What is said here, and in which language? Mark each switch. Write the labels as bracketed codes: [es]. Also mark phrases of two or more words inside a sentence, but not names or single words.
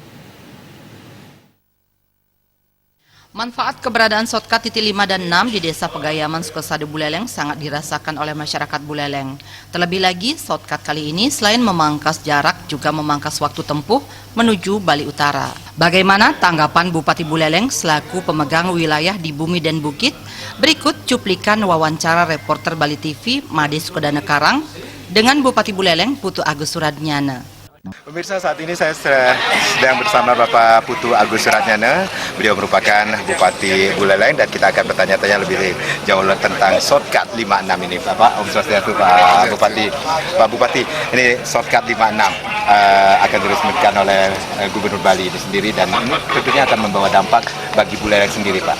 [id] Manfaat keberadaan shortcut titik 5 dan 6 di Desa Pegayaman, Sukosado, Buleleng sangat dirasakan oleh masyarakat Buleleng. Terlebih lagi, shortcut kali ini selain memangkas jarak juga memangkas waktu tempuh menuju Bali Utara. Bagaimana tanggapan Bupati Buleleng selaku pemegang wilayah di Bumi dan Bukit? Berikut cuplikan wawancara reporter Bali TV Made Sukodana Karang dengan Bupati Buleleng Putu Agus Suradnyana. Pemirsa, saat ini saya sedang bersama Bapak Putu Agus Suradnyana. Beliau merupakan Bupati Buleleng dan kita akan bertanya-tanya lebih jauh tentang shortcut 56 ini. Bapak, [ban] Om Swastiastu, [id] Pak Bupati. Pak Bupati, ini shortcut 56 akan diresmikan oleh Gubernur Bali ini sendiri dan ini tentunya akan membawa dampak bagi Buleleng sendiri, Pak.